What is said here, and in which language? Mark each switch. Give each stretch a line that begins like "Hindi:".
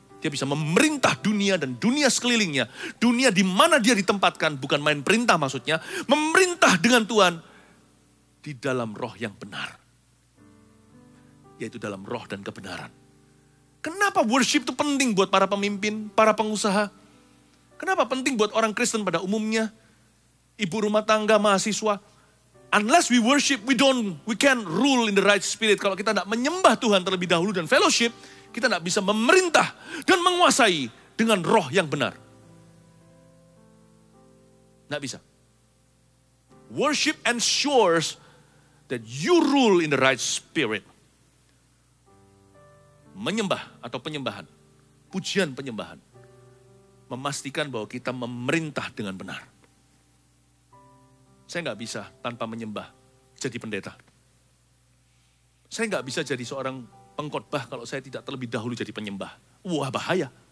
Indonesian: Dia bisa memerintah dunia dan dunia sekelilingnya. Dunia di mana dia ditempatkan, bukan main perintah maksudnya, memerintah dengan Tuhan. di dalam roh yang benar. Yaitu dalam roh dan kebenaran. Kenapa worship itu penting buat para pemimpin, para pengusaha? Kenapa penting buat orang Kristen pada umumnya? Ibu rumah tangga, mahasiswa.
English: Unless we worship, we can rule in the right spirit.
Indonesian: Kalau kita tidak menyembah Tuhan terlebih dahulu dan fellowship, kita tidak bisa memerintah dan menguasai dengan roh yang benar. Tidak bisa.
English: Worship ensures that you rule in the right spirit.
Indonesian: Menyembah atau penyembahan, pujian penyembahan, memastikan bahwa kita memerintah dengan benar. Saya nggak bisa tanpa menyembah jadi pendeta. Saya nggak bisa jadi seorang pengkhotbah kalau saya tidak terlebih dahulu jadi penyembah. Wah, bahaya.